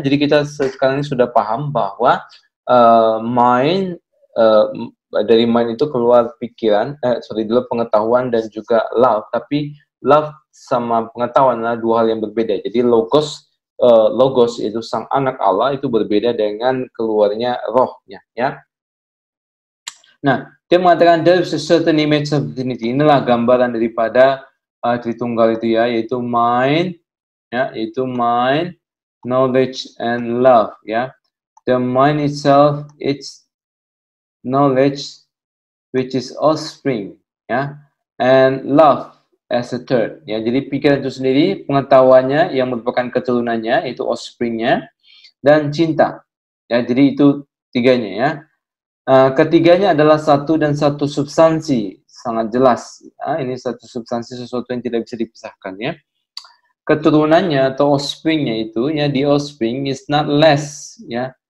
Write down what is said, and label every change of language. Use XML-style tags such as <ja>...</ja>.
<id>Jadi kita sekarang ini sudah paham bahwa mind dari mind itu keluar pikiran, dulu pengetahuan dan juga love. Tapi love sama pengetahuan adalah dua hal yang berbeda. Jadi logos itu sang anak Allah itu berbeda dengan keluarnya rohnya, ya. Nah, dia mengatakan</id> <en>there is a certain image of divinity.</en> <id>Inilah gambaran daripada Tritunggal itu, ya, yaitu mind, ya, yaitu</id> <en>mind, knowledge and love,</en> <id>ya.</id> <en>The mind itself, it's knowledge which is offspring, ya, and love as a third, ya.</en> <id>Jadi pikiran itu sendiri, pengetahuannya yang merupakan keturunannya itu offspringnya, dan cinta, ya. Jadi itu tiganya, ya. Ketiganya adalah satu dan satu substansi, sangat jelas. Ini satu substansi, sesuatu yang tidak bisa dipisahkan, ya. Keturunannya atau offspringnya itu, ya,</id> <en>the offspring is not less,</en> <id>ya.</id>